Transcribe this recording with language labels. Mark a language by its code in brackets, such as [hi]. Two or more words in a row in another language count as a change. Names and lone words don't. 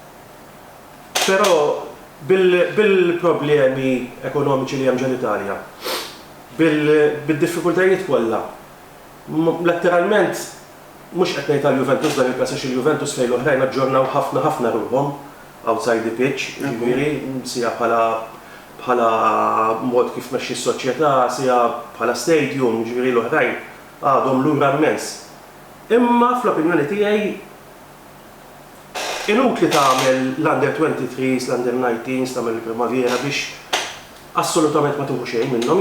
[mt] Però bil-problemi ekonomiċi li hemm ġel-Italja, bil-diffikultajiet kollha, letteralment mhux qed ngħid għall-Juventus dan il-każ għax il-Juventus fejn l-oħrajn aġġornaw ħafna ruhom, [en] outside the pitch, [mt] ġifieri sija bħala mod kif mexxi s-soċjetà, sija bħala stadium, ġifieri l-oħrajn għadhom lura immens. Imma fl-opinjoni tiegħi inutli tagħmel l-under 23s, l-under 19s, tagħmel il-primavera biex assolutament ma tuħu xejn minnhom.